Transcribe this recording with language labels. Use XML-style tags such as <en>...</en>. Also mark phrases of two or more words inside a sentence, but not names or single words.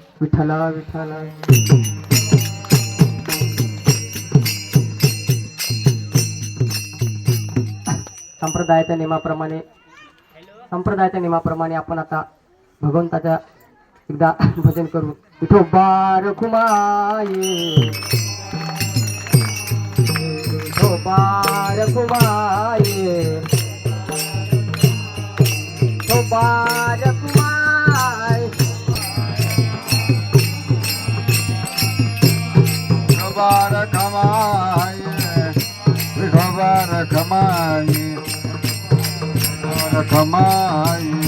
<mr>विठ्ठला विठ्ठला. संप्रदायाच्या नियमाप्रमाणे आपण आता भगवंताच्या एकदा भजन करू. विठोबा रखुमाये, विठोबा रखुमाये, विठोबा रखुमाये, विठोबा रखमाये, विठोबा रखमाये, रखमाये,</mr>